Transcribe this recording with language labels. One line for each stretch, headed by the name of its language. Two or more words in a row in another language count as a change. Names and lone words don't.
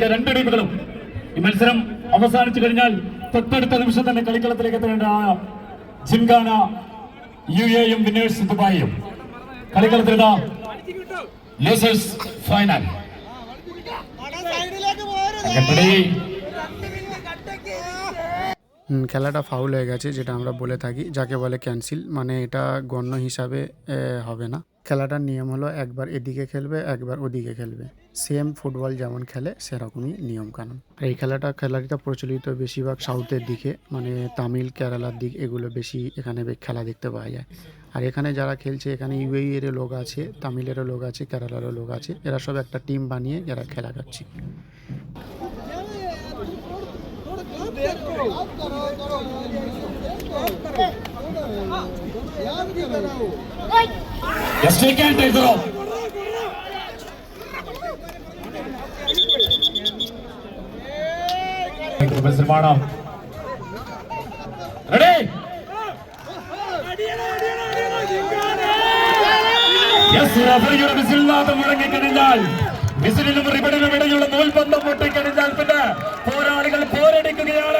Malayalam: രണ്ട് ടീമുകളും ഈ മത്സരം അവസാനിച്ചു കഴിഞ്ഞാൽ തൊട്ടടുത്ത നിമിഷം തന്നെ കളിക്കളത്തിലേക്ക് എത്തേണ്ടതാണ്. ജിംഖാന UAEയും വിന്നേഴ്സ് ദുബായിയും കളിക്കളത്തിലിതാ
English: losers final.
Bangla: খেলাটা ফাউল হয়ে গেছে, যেটা আমরা বলে থাকি, যাকে বলে ক্যান্সেল, মানে এটা গণ্য হিসাবে হবে না। খেলাটার নিয়ম হলো একবার এদিকে খেলবে, একবার ওদিকে খেলবে,
English: same football
Bangla: যেমন খেলে সেরকমই নিয়ম কানুন। আর এই খেলাটা প্রচলিত বেশিরভাগ সাউথের দিকে, মানে তামিল, কেরালার দিক, এগুলো বেশি এখানে খেলা দেখতে পাওয়া যায়। আর এখানে যারা খেলছে, এখানে ইউএই এর লোক আছে, তামিলেরও লোক আছে, কেরালারও লোক আছে, এরা সব একটা টিম বানিয়ে এরা খেলা করছে।
English: Yes, they can take it off.
Malayalam: നിർമ്മാണം
English: ready yes
Malayalam: റഫറിയുടെ വിസിലിനാഥം മുഴങ്ങിക്കഴിഞ്ഞാൽ വിസിലിനും റിബണിനും ഇടയിലുള്ള നൂൽബന്ധം പൊട്ടിക്കഴിഞ്ഞാൽ പിന്നെ പോരാളികൾ പോരടിക്കുകയാണ്.